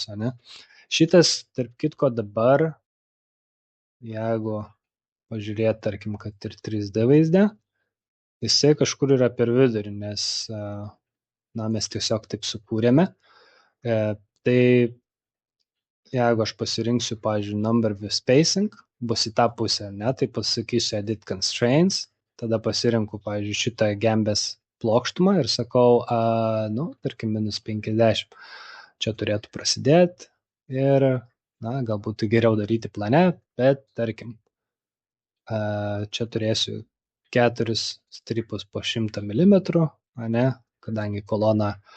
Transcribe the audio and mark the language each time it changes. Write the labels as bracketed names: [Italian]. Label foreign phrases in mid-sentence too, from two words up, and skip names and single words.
[Lithuanian] Šitas, tarp kitko, dabar, jeigu pažiūrėti, tarkim, kad ir 3D vaizde, Jisai kažkur yra per vidurį, nes mes tiesiog taip sukūrėme. Tai jeigu aš pasirinksiu, pavyzdžiui, [English] number with spacing, [Lithuanian] bus į tą pusę, ne, tai pasakysiu [English] edit constraints, [Lithuanian] tada pasirinku, pavyzdžiui, šitą gembės plokštumą ir sakau, tarkim, -50. Čia turėtų prasidėti ir, galbūt tai geriau daryti plane, bet tarkim, čia turėsiu 4 stripus po 100 mm, kadangi kolona